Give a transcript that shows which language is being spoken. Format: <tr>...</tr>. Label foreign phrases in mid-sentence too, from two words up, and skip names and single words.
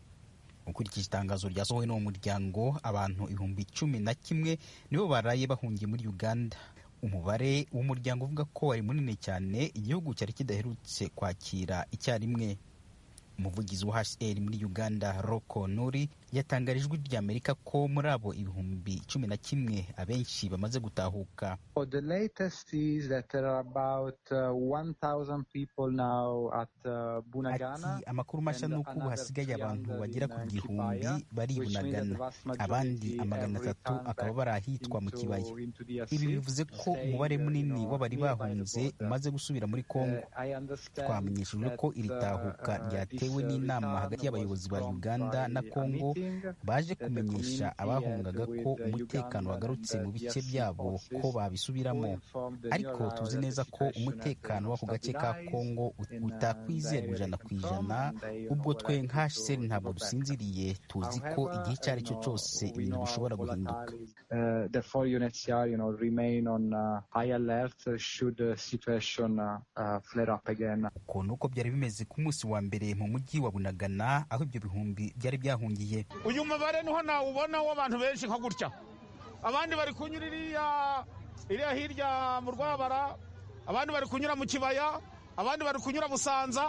<rw>Ukurikije itangazo ryasohowe n'uwo muryango, abantu 11,000 nibo baraye bahungiye muri Uganda. umubare w'umuryango uvuga ko wari munini cyane igihugu cyari kidaherutse kwakira icyarimwe. Umuvugizi wa HCR muri Uganda Roko Nuri yatangarije ijwi ry'Amerika ko muri abo 11,000 abenshi bamaze gutahuka.</rw> <en>The latest is that there are about 1,000 people now at Bunagana.</en> <rw>Ati amakuru mashya nuko ubu hasigaye abantu bagera ku 1,000 bari Bunagana, abandi 300 akaba bari ahitwa mu kibaya. Ibi bivuze ko umubare munini w'abari bahunze umaze gusubira muri Kongo. Twamenyeshejwe ko iri tahuka ryatewe n'inama hagati y'abayobozi ba Uganda na Kongo baje kumenyesha abahungaga ko umutekano wagarutse mu bice byabo ko babisubiramo, ariko tuzi neza ko umutekano w'ako gace ka Kongo utakwizerwa 100%. Ubwo twe nka HCR ntabwo dusinziriye, tuzi ko igihe icyo ari cyo cyose ibintu bishobora guhinduka.</rw> <en>Therefore UNHCR remain on high alert should situation flare up again.</en> <rw>Uko nuko byari bimeze ku munsi wa mbere mu mujyi wa Bunagana aho ibyo bihumbi byari byahungiye. Uyu mubare niho nawubona w'abantu benshi nka gutya, abandi bari kunyura iriya hirya mu Rwabara, abandi bari kunyura mu Kibaya, abandi bari kunyura Busanza.</rw>